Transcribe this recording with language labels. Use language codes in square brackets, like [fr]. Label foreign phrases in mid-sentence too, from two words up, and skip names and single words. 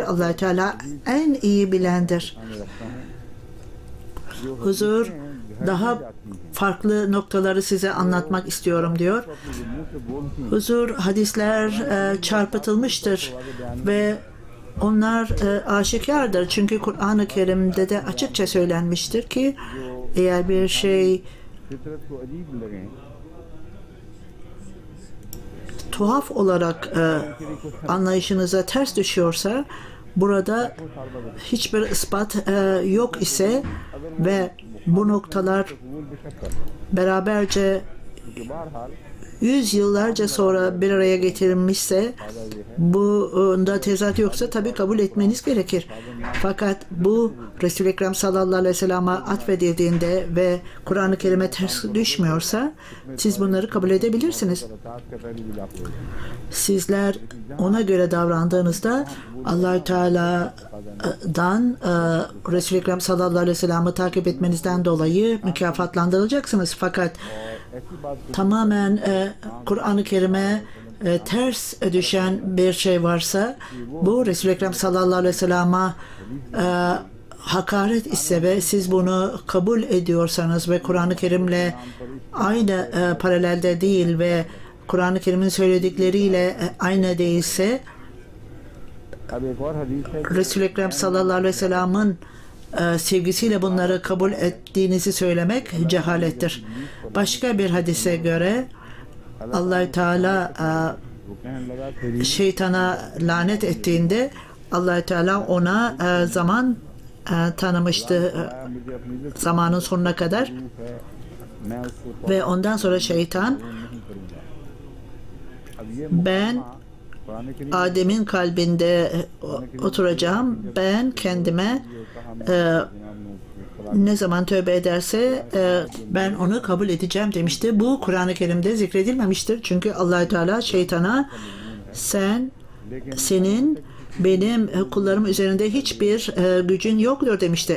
[tr] Allah Teala en iyi bilendir. Huzur daha farklı noktaları size anlatmak istiyorum diyor. Huzur hadisler çarpıtılmıştır ve onlar aşikardır. Çünkü Kur'an-ı Kerim'de de açıkça söylenmiştir ki eğer bir şey [ur] فطرت کو عجیب لگے [tr] tuhaf olarak anlayışınıza ters düşüyorsa burada hiçbir ispat yok ise ve bu noktalar [ur] قبول بیشک کر [tr] beraberce [ur] کہ بہرحال [tr] yüzyıllarca sonra bir araya getirilmişse bunda tezat yoksa tabii kabul etmeniz gerekir. Fakat bu Resul-i Ekrem [ar] صلى الله عليه وسلم'e [tr] atfedildiğinde ve Kur'an-ı Kerim'e ters düşmüyorsa siz bunları kabul edebilirsiniz. [ur] اطاعت کا پہلی بھی لابھ ہوگا [tr] Sizler ona göre davrandığınızda Allah-u Teala'dan Resul-i Ekrem [ar] صلى الله عليه وسلم'i [tr] takip etmenizden dolayı mükafatlandırılacaksınız. Fakat [ur] ایسی بات [tr] tamamen Kur'an-ı Kerim'e ters düşen bir şey varsa bu Resul-i Ekrem [ar] صلى الله عليه وسلم'e [tr] hakaret ise ve siz bunu kabul ediyorsanız ve Kur'an-ı Kerim'le aynı paralelde değil ve Kur'an-ı Kerim'in söyledikleriyle aynı değilse [ur] اب ایک اور حدیث ہے [tr] Resul-i Ekrem [ar] صلى الله عليه وسلم'in [tr] sevgisiyle bunları kabul ettiğinizi söylemek cehalettir. Başka bir hadise göre Allah-u Teala [ur] وہ کہنے لگا تیری [tr] şeytana lanet ettiğinde Allah Teala ona zaman tanımıştı [ur] مجھے اپنی جو [tr] zamanın sonuna kadar [ur] روح ہے میں اس کو [tr] ve ondan sonra şeytan [ur] نہیں کروں گا۔ اب یہ [tr] ben [ur] پرانے کے [tr] Adem'in kalbinde oturacağım, ben kendime ne zaman tövbe ederse ben onu kabul edeceğim demişti. Bu Kur'an-ı Kerim'de zikredilmemiştir. Çünkü Allah Teala şeytana senin benim kullarım üzerinde hiçbir gücün yoktur demişti.